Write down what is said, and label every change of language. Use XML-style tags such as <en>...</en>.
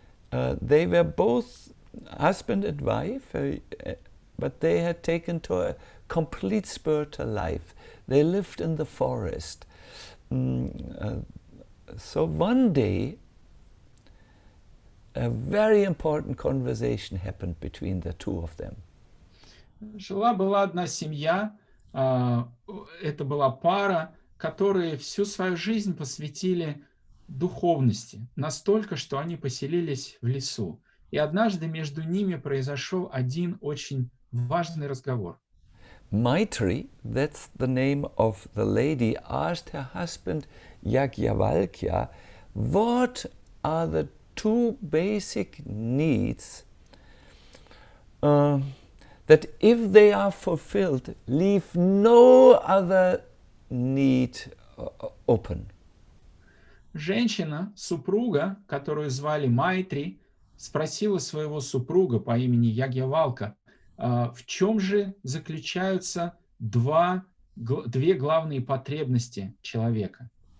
<en>They were both husband and wife, but they had taken to a complete spiritual life. They lived in the forest. So one day, a very important conversation happened between the two of them.</en> <ru>Жила-была одна семья, это была пара, которые всю свою жизнь посвятили духовности, настолько, что они поселились в лесу. И однажды между ними произошел один очень важный разговор.</ru> <en>Maitri, that's the name of the lady, asked her husband Yajnavalkya, what are the two basic needs that, if they are fulfilled, leave no other need open?</en> <ru>Женщина, супруга, которую звали Майтри, спросила своего супруга по имени Ягьявалка, в чем же заключаются две главные потребности человека.</ru>